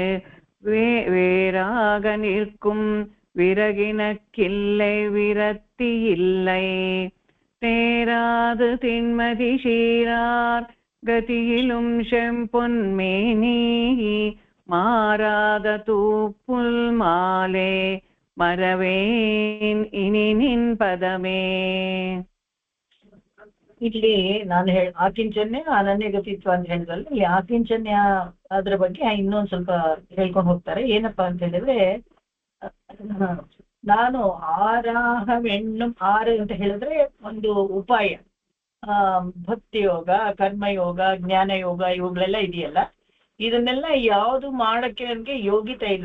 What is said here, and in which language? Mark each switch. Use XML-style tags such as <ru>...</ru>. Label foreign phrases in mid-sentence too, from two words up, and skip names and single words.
<ta>வேறாக நிற்கும் விறகினக்கில்லை விரத்தி இல்லை தேராது தின்மதி சீரார் கதியிலும் செம்பொன்மேனி மாறாத தூப்புல் மாலே மறவேன் இனி நின் பதமே.</ta> <kn>ಇಲ್ಲಿ ನಾನು ಆಕಿಂಚನ್ಯ ಅನನ್ಯ ಗತಿತ್ವ ಅಂತ ಹೇಳಿದ್ರಲ್ಲ, ಇಲ್ಲಿ ಆಕಿಂಚನ್ಯ ಅದ್ರ ಬಗ್ಗೆ ಇನ್ನೊಂದ್ ಸ್ವಲ್ಪ ಹೇಳ್ಕೊಂಡು ಹೋಗ್ತಾರೆ. ಏನಪ್ಪಾ ಅಂತ ಹೇಳಿದ್ರೆ, ನಾನು ಆರಾಹವೆಣ್ಣು ಅಂತ ಹೇಳಿದ್ರೆ ಒಂದು ಉಪಾಯ, ಭಕ್ತಿ ಯೋಗ, ಕರ್ಮಯೋಗ, ಜ್ಞಾನ ಯೋಗ ಇವುಗಳೆಲ್ಲ ಇದೆಯಲ್ಲ, ಇದನ್ನೆಲ್ಲ ಯಾವುದು ಮಾಡಕ್ಕೆ ನನ್ಗೆ ಯೋಗ್ಯತೆ ಇಲ್ಲ.</kn>